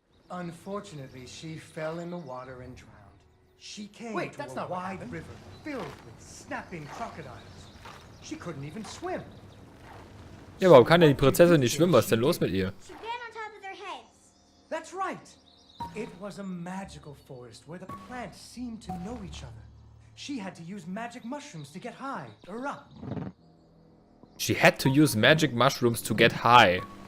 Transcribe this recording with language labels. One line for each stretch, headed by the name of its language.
English: Unfortunately, she fell in the water and drowned. She came to a wide river filled with snapping crocodiles. She couldn't even swim.
German: Ja, warum kann denn die Prinzessin nicht schwimmen? Was ist denn los mit ihr?
English: She ran on top of their heads. That's right. It was a magical forest where the plants seemed to know each other. She had to use magic mushrooms to get high or up. She had to use magic mushrooms to get high.